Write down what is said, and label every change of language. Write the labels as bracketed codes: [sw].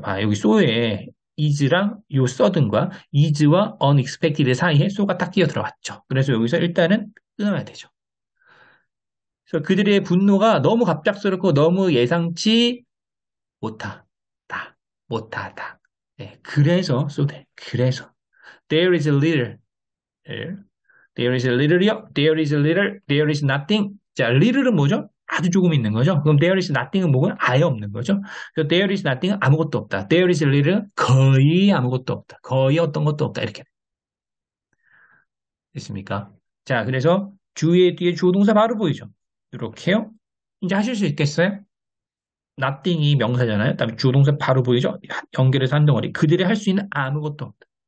[ko] 봐, 여기 so에 is랑 요 sudden과 is와 unexpected 사이에 so가 딱 끼어 들어갔죠. 그래서 여기서 일단은 끊어야 되죠. 그래서 그들의 분노가 너무 갑작스럽고 너무 예상치 못하다. 못하다. 네, 그래서 쏘대. 그래서 [en] there is a little. There is a little이요. There is a little. There is nothing. [ko] 자, little은 뭐죠? 아주 조금 있는 거죠. 그럼 there is nothing은 뭐고요? 아예 없는 거죠. 그래서 [en] there is nothing [ko] 은 아무것도 없다. [en] There is a little [ko] 거의 아무것도 없다. 거의 어떤 것도 없다. 이렇게 됐습니까? 자, 그래서 주의 뒤에 주어 동사 바로 보이죠. 이렇게요. 이제 하실 수 있겠어요? nothing이 명사잖아요. 그다음에 주어 동사 바로 보이죠? 연결해서 한 덩어리. 그들이 할 수 있는 아무것도 없다.